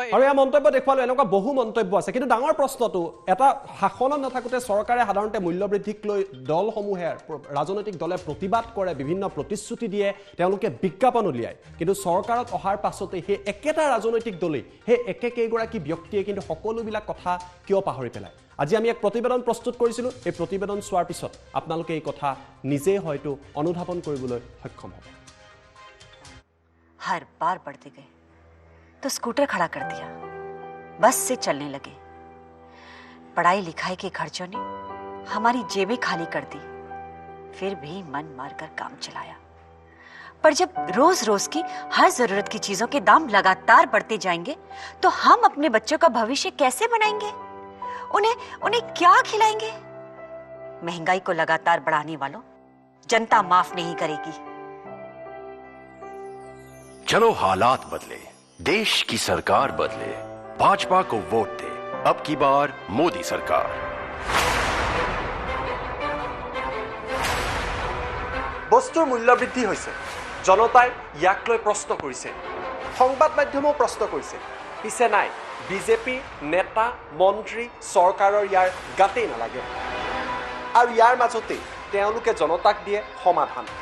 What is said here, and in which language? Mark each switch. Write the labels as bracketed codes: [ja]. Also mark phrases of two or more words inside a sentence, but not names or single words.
[as] আৰু এই মন্তব্য দেখুৱালো, এনেকুৱা বহু মন্তব্য আছে। কিন্তু ডাঙৰ প্ৰশ্নটো, এটা শাসনত নাথাকোঁতে চৰকাৰে সাধাৰণতে মূল্য বৃদ্ধিক লৈ দলসমূহে, ৰাজনৈতিক দলে প্ৰতিবাদ কৰে, বিভিন্ন প্ৰতিশ্ৰুতি দিয়ে, তেওঁলোকে বিজ্ঞাপন উলিয়ায়। কিন্তু চৰকাৰত অহাৰ পাছতে সেই একেটা ৰাজনৈতিক দলেই, সেই একেকেইগৰাকী ব্যক্তিয়ে কিন্তু সকলোবিলাক কথা কিয় পাহৰি পেলায়। আজি আমি এক প্ৰতিবেদন প্ৰস্তুত কৰিছিলোঁ, এই প্ৰতিবেদন চোৱাৰ পিছত আপোনালোকে এই কথা নিজেই হয়তো অনুধাৱন কৰিবলৈ সক্ষম হ'ব। [hi] हर बार बढ़ते गए तो स्कूटर खड़ा कर दिया, बस से चलने लगे। पढ़ाई लिखाई के खर्चों ने हमारी जेबें खाली कर दी, फिर भी मन मारकर काम चलाया। पर जब रोज रोज की हर जरूरत की चीजों के दाम लगातार बढ़ते जाएंगे तो हम अपने बच्चों का भविष्य कैसे बनाएंगे? उन्हें क्या खिलाएंगे? महंगाई को लगातार बढ़ाने वालों, जनता माफ नहीं करेगी। चलो हालात बदले, देश की सरकार बदले, भाजपा को वोट दे। अब की बार मोदी सरकार। [as] বস্তুৰ মূল্য বৃদ্ধি হৈছে, জনতাই ইয়াক লৈ প্ৰশ্ন কৰিছে, সংবাদ মাধ্যমেও প্ৰশ্ন কৰিছে, পিছে নাই বিজেপি নেতা মন্ত্ৰী চৰকাৰৰ ইয়াৰ গাতেই নালাগে আৰু ইয়াৰ মাজতেই তেওঁলোকে জনতাক দিয়ে সমাধান।